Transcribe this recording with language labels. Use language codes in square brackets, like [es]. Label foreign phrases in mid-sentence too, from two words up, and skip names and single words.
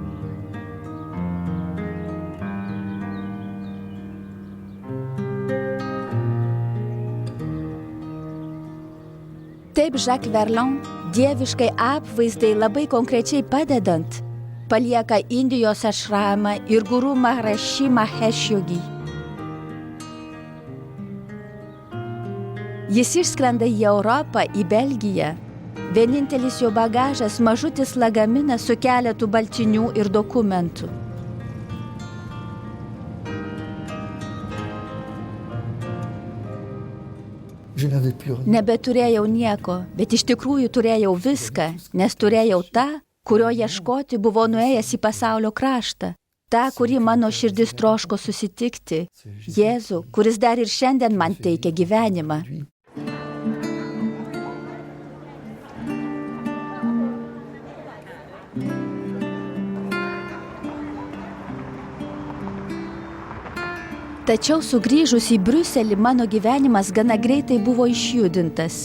[lt] Taip, Jacques Verlon, dieviškai apvaizdai labai konkrečiai padedant, palieka Indijos ašramą ir guru Maharishi Mahesh Yogi. Jis išskrenda į Europą, į Belgiją. Vienintelis jo bagažas mažutis lagaminas su keletu baltinių ir dokumentų. [fr] Je n'avais plus rien. [lt] Nebeturėjau nieko, bet iš tikrųjų turėjau viską, nes turėjau tą, kurio ieškoti buvo nuėjęs į pasaulio kraštą. Ta, kurį mano širdis troško susitikti. Jėzų, kuris dar ir šiandien man teikia gyvenimą. [fr] Lui. [lt] Tačiau sugrįžus į Briuselį, mano gyvenimas gana greitai buvo išjudintas.